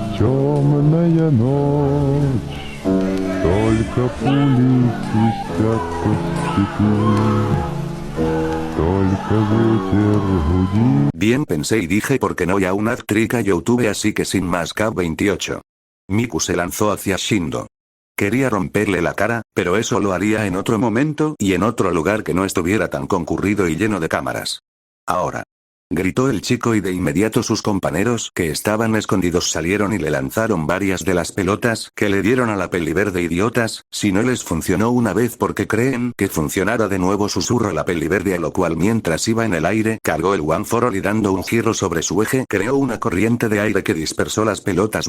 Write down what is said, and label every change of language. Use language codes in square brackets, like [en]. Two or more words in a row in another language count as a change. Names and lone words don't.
[ru] Темная ночь, только пули свистят по степи, только ветер гудит. [es] Bien pensé y dije porque no hay una actriz a YouTube así que sin más K28. Miku se lanzó hacia Shindo. Quería romperle la cara, pero eso lo haría en otro momento y en otro lugar que no estuviera tan concurrido y lleno de cámaras. Ahora. Gritó el chico y de inmediato sus compañeros que estaban escondidos salieron y le lanzaron varias de las pelotas que le dieron a la peliverde idiotas, si no les funcionó una vez porque creen que funcionará de nuevo susurró la peliverde a lo cual mientras iba en el aire cargó el One for All y dando un giro sobre su eje creó una corriente de aire que dispersó las pelotas.